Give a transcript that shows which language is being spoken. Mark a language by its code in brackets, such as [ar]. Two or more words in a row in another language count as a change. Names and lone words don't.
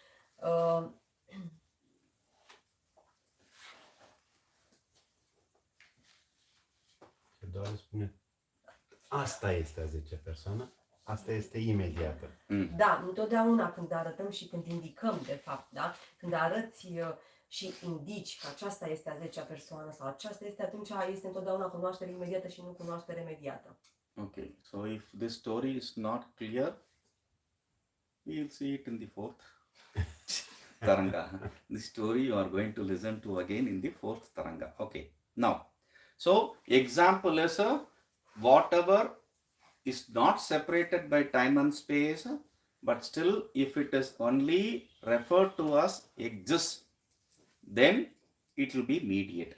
[ro] Doar spune, asta este a 10-a persoană, asta este imediată. Da, întotdeauna când arătăm și când indicăm, de fapt, da? Când arăți și indici că aceasta este a 10-a persoană sau aceasta este, atunci este întotdeauna cunoaștere imediată și nu cunoaștere mediată. [en] Okay, so if this story is not clear, we'll see it in the fourth Taranga. The story you are going to listen to again in the fourth Taranga. Okay, now, so example is whatever is not separated by time and space, but still if it is only referred to as exists, then it will be mediated.